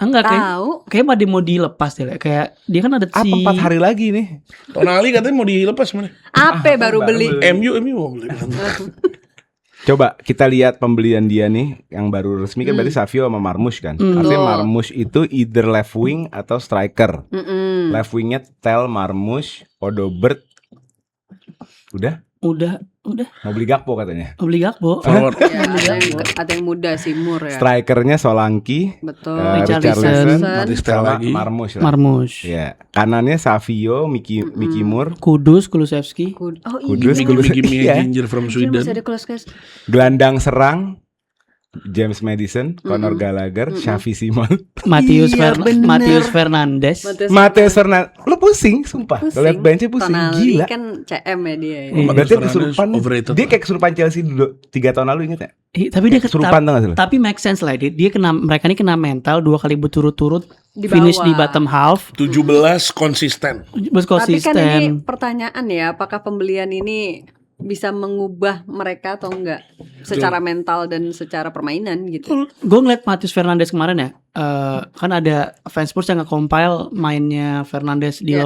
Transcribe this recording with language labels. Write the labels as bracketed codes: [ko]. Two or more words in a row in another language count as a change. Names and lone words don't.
[id] Enggak Tahu. kayak mau dilepas deh. Kayak dia kan ada Apa si 4 hari lagi nih? Tonali katanya mau dilepas mana? Apa baru beli? MU mau beli. Coba kita lihat pembelian dia nih yang baru resmi kan berarti Savio sama Marmoush kan. Artinya Betul. Marmoush itu [en] either left wing [id] atau striker. Mm-mm. Left wingnya Tel, Marmoush, Odobert. Udah mau beli Gakpo katanya. mau beli Gakpo. Forward. Ya, ada yang muda Simur ya. Strikernya Solanke, Betul. Richarlison, Mati sama lagi. Marmoush lah. Marmoush. Ya, kanannya Savio, Mickey Moore, Kulusevski. Oh Kudus, iya. Kudus. [en] Gimme [id] Iya. [en] Ginger from [id] Anjir, [en] Sweden. [id] masih ada kelas-kelas. gelandang serang James Madison, Conor Gallagher, Xavi Simon, Iya, bener. Matius Fernandes. Mateus Fernandes. Lu pusing, sumpah. Kalau lihat benchnya pusing, Tonali gila. kan CM ya dia. Ya. Iya. Berarti Fernandes kesurupan. overrated Dia lah. kayak kesurupan Chelsea 3 tahun lalu, inget ya? Tapi dia Kesurupan tau gak sih lu? tapi [en] make sense [id] lah dia kena mereka ini kena mental 2 kali berturut-turut Di finish bawah. di [en] bottom half [id] 17 konsisten. bos Tapi kan ini konsisten. pertanyaan ya, apakah pembelian ini bisa mengubah mereka atau enggak secara mental dan secara permainan gitu. Gue ngeliat Matius Fernandes kemarin ya, kan ada fans Spurs yang nge-compile mainnya Fernandes di